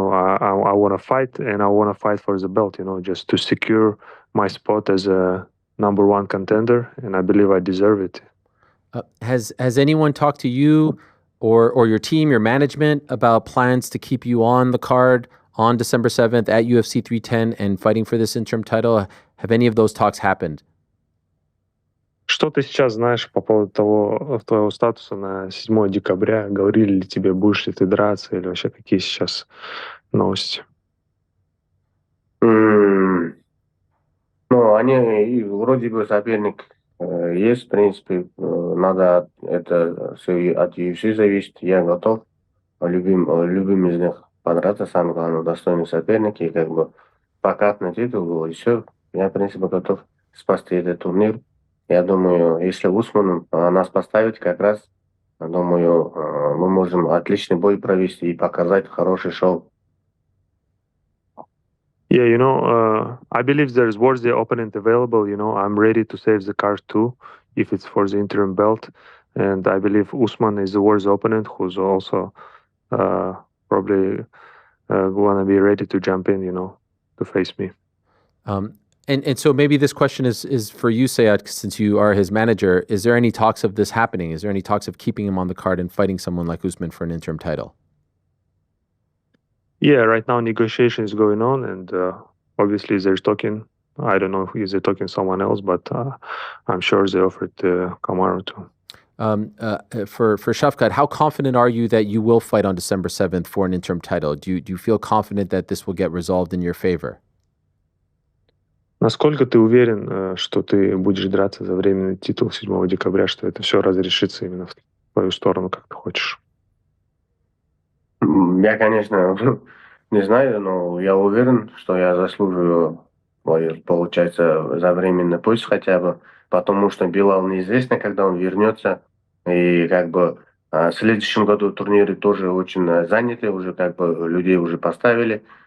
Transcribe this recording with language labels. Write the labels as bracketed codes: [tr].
[en] I want to fight, and I want to fight for the belt, just to secure my spot as a number one contender. And I believe I deserve it. Has anyone talked to you or your team, your management, about plans to keep you on the card on December 7th at UFC 310 and fighting for this interim title? Have any of those talks happened? [ru] Что ты сейчас знаешь по поводу твоего статуса на 7 декабря? Говорили ли тебе, будешь ли ты драться, или вообще какие сейчас новости? Ну, они вроде бы соперник есть, в принципе. Надо это все от UFC зависит. Я готов любым из них подраться. Самое главное, достойный соперник. И как бы покатный титул был, и все. Я, в принципе, готов спасти этот турнир. Я думаю, если Усман нас поставит, как раз, думаю, мы можем отличный бой провести и показать хороший шоу. [en] Yeah, I believe there's worthy opponent available. I'm ready to save the card too, if it's for the interim belt. And I believe Usman is the worthy opponent who's also probably going to be ready to jump in, to face me. And so maybe this question is for you, Sayed, since you are his manager. Is there any talks of this happening? Is there any talks of keeping him on the card and fighting someone like Usman for an interim title? Yeah, right now negotiation is going on, and obviously they're talking. I don't know if they're talking someone else, but I'm sure they offered Kamaru too. For Shavkat, how confident are you that you will fight on December 7th for an interim title? Do you feel confident that this will get resolved in your favor? [ru] Насколько ты уверен, что ты будешь драться за временный титул 7 декабря, что это все разрешится именно в твою сторону, как ты хочешь? Я, конечно, не знаю, но я уверен, что я заслуживаю, получается, за временный пусть хотя бы, потому что Билал неизвестно, когда он вернется, и как бы в следующем году турниры тоже очень заняты, уже как бы людей уже поставили.